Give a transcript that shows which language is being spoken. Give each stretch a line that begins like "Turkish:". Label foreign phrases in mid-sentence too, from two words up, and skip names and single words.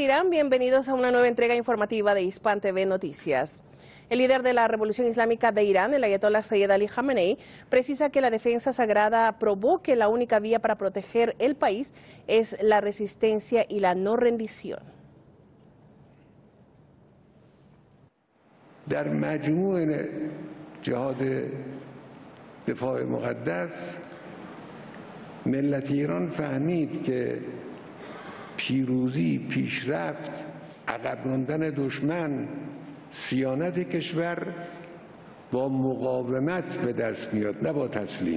Spanish: Irán, bienvenidos a una nueva entrega informativa de Hispan TV Noticias. El líder de la Revolución Islámica de Irán, el ayatolá Sayyid Ali Khamenei, precisa que la defensa sagrada probó que la única vía para proteger el país es la resistencia y la no rendición.
Persian: در مجموع جهاد دفاع مقدس ملت ایران فهمید که پیروزی، پیشرفت، عقب راندن دشمن، صیانت کشور با مقاومت به دست میاد، نه با تسلیم.